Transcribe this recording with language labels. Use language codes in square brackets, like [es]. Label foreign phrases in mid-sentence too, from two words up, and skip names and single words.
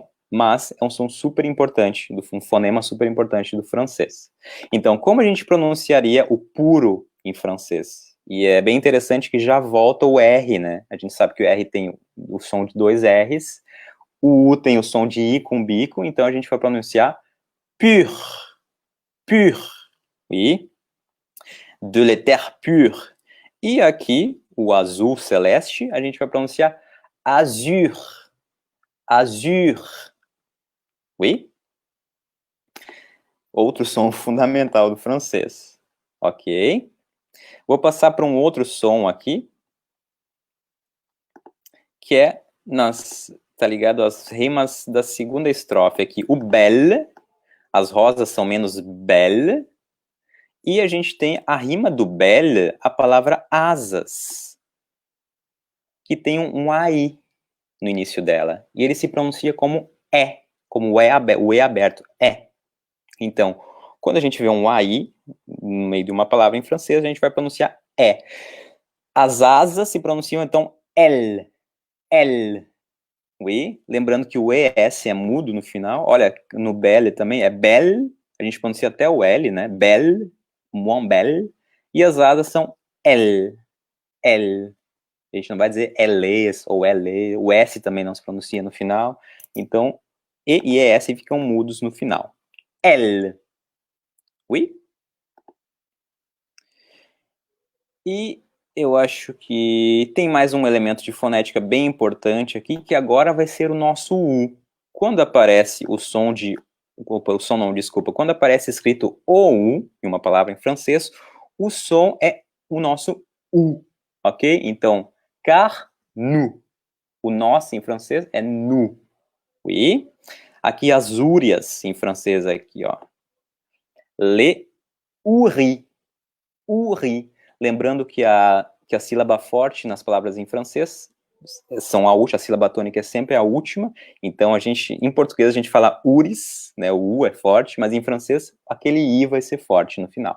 [pt] Mas é um som super importante, um fonema super importante do francês. Então, como a gente pronunciaria o puro em francês? E é bem interessante que já volta o R, né? A gente sabe que o R tem o som de 2 R's, o U tem o som de I com bico, então a gente vai pronunciar [fr] pur, pur, oui, de l'éther pur. [pt] E aqui, o azul celeste, a gente vai pronunciar [fr] azur, azur, oui? [pt] Outro som fundamental do francês, ok? Vou passar para um outro som aqui, que é tá ligado às rimas da segunda estrofe aqui. O belle, as rosas são menos belle, e a gente tem a rima do belle, a palavra asas, que tem um AI no início dela. E ele se pronuncia como é, como o E aberto, é. Então, quando a gente vê um AI no meio de uma palavra em francês, a gente vai pronunciar é. As asas se pronunciam, então, [fr] elle, elle. [pt] Oui, lembrando que o ES é mudo no final. Olha, no belle também é belle, a gente pronuncia até o L, né? [fr] Belle, moins belle. [pt] E as asas são [fr] elle, elle. [pt] A gente não vai dizer elles ou ele, o S também não se pronuncia no final. Então, E e ES ficam mudos no final. [fr] Elle. Oui? [pt] E eu acho que tem mais um elemento de fonética bem importante aqui, que agora vai ser o nosso U. Quando aparece o som de... o som não, desculpa. Quando aparece escrito OU, em uma palavra em francês, o som é o nosso U, ok? Então, [fr] car, nous. [pt] O nós em francês é nous. Oui. Aqui as úrias em francês aqui, ó. [fr] Le uri. Uri. [pt] Lembrando que a sílaba forte nas palavras em francês são a última, a sílaba tônica é sempre a última, então em português a gente fala uris, né, o U é forte, mas em francês aquele I vai ser forte no final.